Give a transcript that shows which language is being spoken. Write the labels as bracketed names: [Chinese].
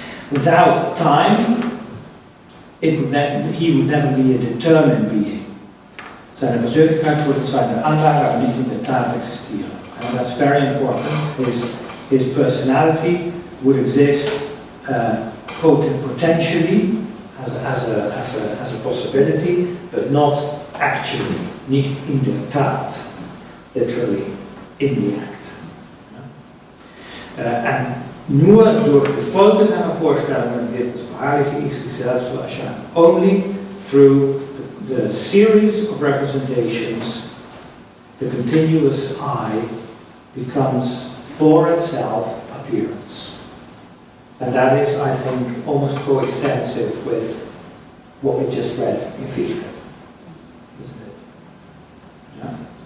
[English] Without time, he would never be a determined being. [German] Seine Persönlichkeit würde zwar in der Anlage, aber nicht in der Tat existieren. [English] And that's very important. His personality would exist potentially as a possibility, but not actually, [German] nicht in der Tat, [English] literally in the act. [German] And nur durch die Folge seiner Vorstellungen wird das beharrliche Ich sich selbst zu erscheinen. [English] Only through the series of representations, the continuous I becomes for itself appearance. And that is, I think, almost coextensive with what we just read in Fichte. Isn't it? Yeah.